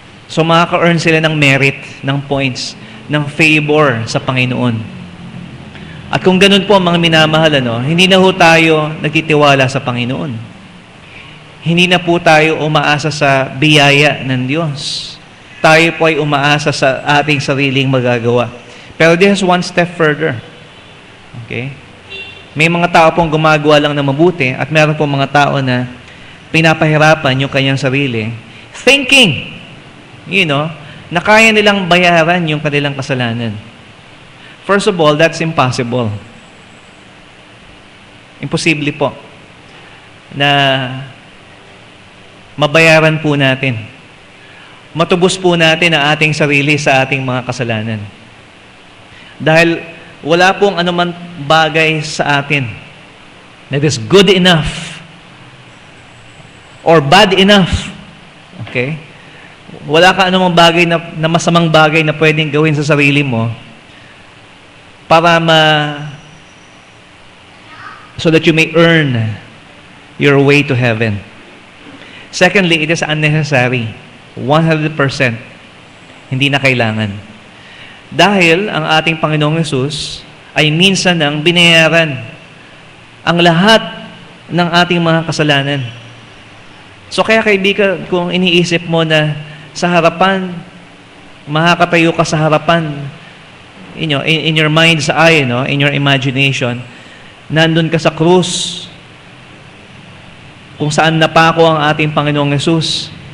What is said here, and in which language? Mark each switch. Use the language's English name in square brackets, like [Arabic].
[Filipino] So makaka-earn sila ng merit, ng points, ng favor sa Panginoon. At kung ganun po mga minamahal, hindi na ho tayo nagtitiwala sa Panginoon. Hindi na po tayo umaasa sa biyaya ng Diyos. Tayo po ay umaasa sa ating sariling magagawa. Pero [English] this is one step further. [Filipino] Okay? May mga tao pong gumagawa lang na mabuti at meron pong mga tao na pinapahirapan yung kanyang sarili, thinking, na kaya nilang bayaran yung kanilang kasalanan. [English] First of all, that's impossible. [Filipino] Imposible po na mabayaran po natin. Matubos po natin ang ating sarili sa ating mga kasalanan. Dahil wala pong anuman bagay sa atin [English] that is good enough or bad enough. [Filipino] Okay? Wala ka anumang bagay na masamang bagay na pwedeng gawin sa sarili mo para [English] so that you may earn your way to heaven. Secondly, it is unnecessary. [Filipino] 100%. Hindi na kailangan. Dahil ang ating Panginoong Hesus ay minsan nang binayaran ang lahat ng ating mga kasalanan. So kaya kaibigan, kung iniisip mo na sa harapan, makakatayo ka sa harapan, [English] in your mind's eye, in your imagination, [Filipino] nandun ka sa krus, kung saan napako ang ating Panginoong Hesus.